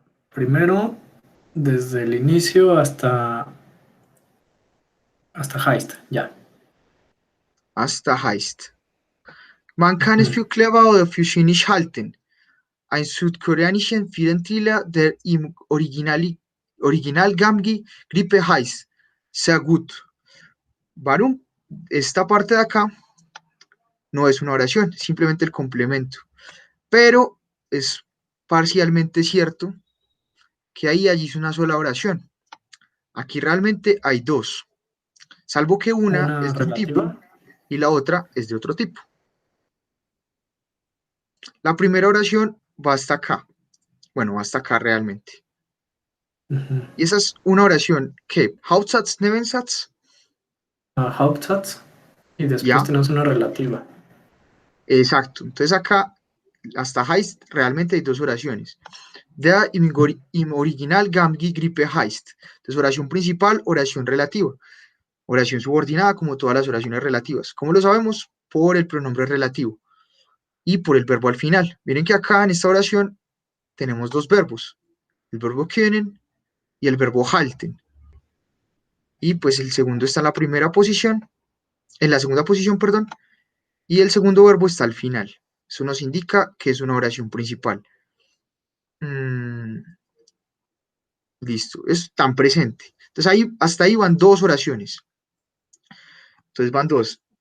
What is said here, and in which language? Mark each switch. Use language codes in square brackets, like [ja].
[es] Primero, desde el inicio hasta Heist, ya. Hasta heißt. [de] Man kann es für clever oder für cynisch halten. Ein südkoreanischen Virenthriller, der im Original Gamgi Grippe heißt. Sehr gut. Warum? [es] Esta parte de acá no es una oración, simplemente el complemento. Pero es parcialmente cierto que ahí allí es una sola oración. Aquí realmente hay dos, salvo que una es de un tipo y la otra es de otro tipo. La primera oración va hasta acá. Bueno, va hasta acá realmente. Y esa es una oración que, Hauptsatz, Nebensatz. Hauptsatz y después Ya. tenemos una relativa. Exacto. Entonces acá, hasta heißt, realmente hay dos oraciones. [de] Der im Original Gamgi Grippe heißt. [es] Entonces, oración principal, oración relativa. Oración subordinada, como todas las oraciones relativas. ¿Cómo lo sabemos? Por el pronombre relativo y por el verbo al final. Miren que acá en esta oración tenemos dos verbos. El verbo können y el verbo halten. Y pues el segundo está en la primera posición, en la segunda posición, perdón, y el segundo verbo está al final. Eso nos indica que es una oración principal. Listo, es tan presente. Entonces ahí, hasta ahí van dos oraciones. Entonces van dos.